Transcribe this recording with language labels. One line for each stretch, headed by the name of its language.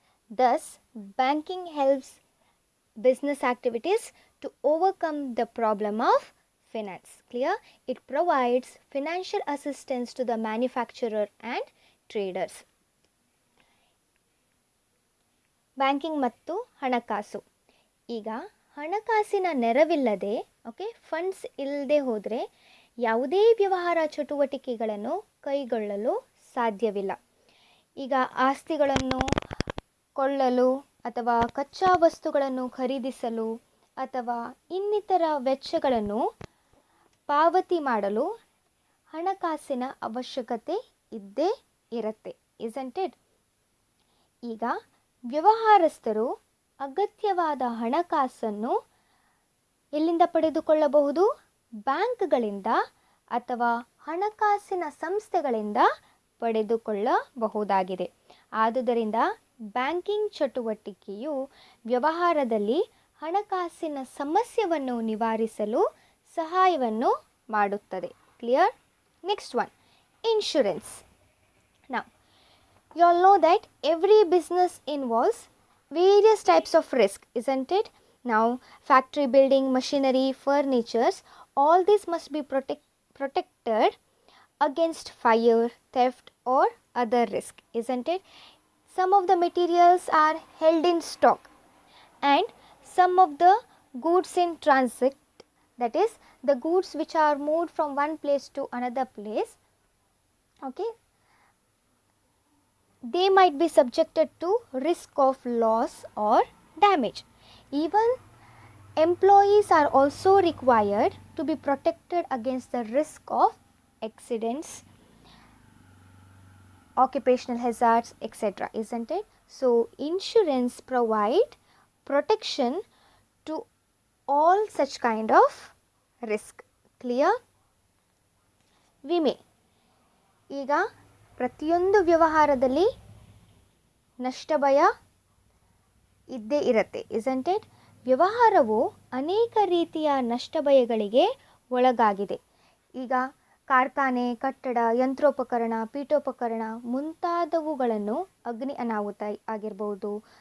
English: Thus, banking helps business activities to overcome the problem of finance. Clear? It provides financial assistance to the manufacturer and traders.
Kannada: Banking ಮತ್ತು ಹಣಕಾಸು. ಈಗ ಹಣಕಾಸಿನ ನೆರವಿಲ್ಲದೆ, okay, funds ಇಲ್ಲದೆ ಹೋದರೆ ಯಾವುದೇ ವ್ಯವಹಾರ ಚಟುವಟಿಕೆಗಳನ್ನು ಕೈಗೊಳ್ಳಲು ಸಾಧ್ಯವಿಲ್ಲ. ಈಗ ಆಸ್ತಿಗಳನ್ನು ಕೊಳ್ಳಲು ಅಥವಾ ಕಚ್ಚಾ ವಸ್ತುಗಳನ್ನು ಖರೀದಿಸಲು ಅಥವಾ ಇನ್ನಿತರ ವೆಚ್ಚಗಳನ್ನು ಪಾವತಿ ಮಾಡಲು ಹಣಕಾಸಿನ ಅವಶ್ಯಕತೆ ಇದ್ದೇ ಇರುತ್ತೆ,
English: Isn't it?
Kannada: ಈಗ ವ್ಯವಹಾರಸ್ಥರು ಅಗತ್ಯವಾದ ಹಣಕಾಸನ್ನು ಎಲ್ಲಿಂದ ಪಡೆದುಕೊಳ್ಳಬಹುದು? ಬ್ಯಾಂಕ್ಗಳಿಂದ ಅಥವಾ ಹಣಕಾಸಿನ ಸಂಸ್ಥೆಗಳಿಂದ ಪಡೆದುಕೊಳ್ಳಬಹುದಾಗಿದೆ. ಆದುದರಿಂದ ಬ್ಯಾಂಕಿಂಗ್ ಚಟುವಟಿಕೆಯು ವ್ಯವಹಾರದಲ್ಲಿ ಹಣಕಾಸಿನ ಸಮಸ್ಯೆಯನ್ನು ನಿವಾರಿಸಲು ಸಹಾಯವನ್ನು ಮಾಡುತ್ತದೆ.
English: Clear? Next one, insurance. Now, you all know that every business involves various types of risk, isn't it? Now, factory building, machinery, furnitures, all this must be protected against fire, theft or other risk, isn't it? Some of the materials are held in stock and some of the goods in transit, that is the goods which are moved from one place to another place, okay, they might be subjected to risk of loss or damage. Even employees are also required to be protected against the risk of accidents, occupational hazards, etc., isn't it? So insurance provide protection to all such kind of risk. Clear? ವಿಮೆ.
Kannada: ಈಗ ಪ್ರತಿಯೊಂದು ವ್ಯವಹಾರದಲ್ಲಿ ನಷ್ಟ ಭಯ ಇದ್ದೇ ಇರುತ್ತೆ,
English: Isn't it?
Kannada: ವ್ಯವಹಾರವು ಅನೇಕ ರೀತಿಯ ನಷ್ಟ ಭಯಗಳಿಗೆ ಒಳಗಾಗಿದೆ. ಈಗ ಕಾರ್ಖಾನೆ, ಕಟ್ಟಡ, ಯಂತ್ರೋಪಕರಣ, ಪೀಠೋಪಕರಣ ಮುಂತಾದವುಗಳನ್ನು ಅಗ್ನಿ ಅನಾಹುತ ಆಗಿರ್ಬೋದು,